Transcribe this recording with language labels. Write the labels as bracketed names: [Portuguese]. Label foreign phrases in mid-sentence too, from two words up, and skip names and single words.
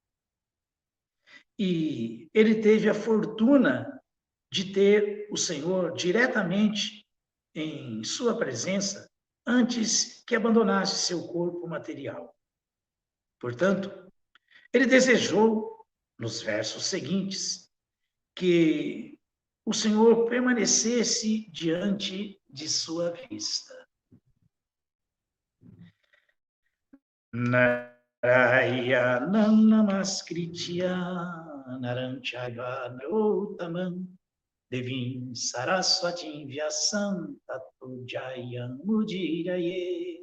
[Portuguese] E ele teve a fortuna de ter o Senhor diretamente em sua presença antes que abandonasse seu corpo material. Portanto, ele desejou, nos versos seguintes, que o Senhor permanecesse diante de sua vista. [Sanskrit] नारायणं नमस्कृत्य नरं चैव नरोत्तमम् देवीं सरस्वतीं व्यासं ततो जयम् मुदिरये.